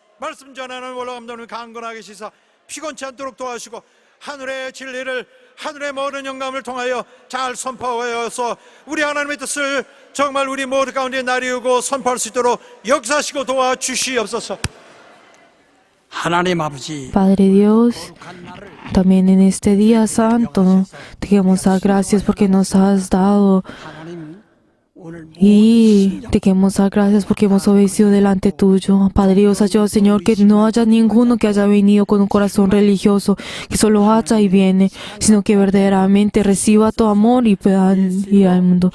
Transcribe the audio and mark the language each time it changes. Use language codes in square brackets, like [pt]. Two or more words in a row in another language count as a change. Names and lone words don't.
[ko] 말씀 전하는 원로감독님 강건하게 시사 피곤치 않도록 도와주시고 하늘의 진리를 하늘의 모든 영감을 통하여 잘 선포하여서 우리 하나님의 뜻을 정말 우리 모두 가운데 나리우고 선포할 수 있도록 역사하시고 도와주시옵소서. [es] Padre Dios, también en este día santo te queremos dar gracias porque nos has dado, y te queremos dar gracias porque hemos obedecido delante tuyo. Padre Dios, ayuda, Señor, que no haya ninguno que haya venido con un corazón religioso, que solo haya y viene, sino que verdaderamente reciba tu amor y puedan ir al mundo.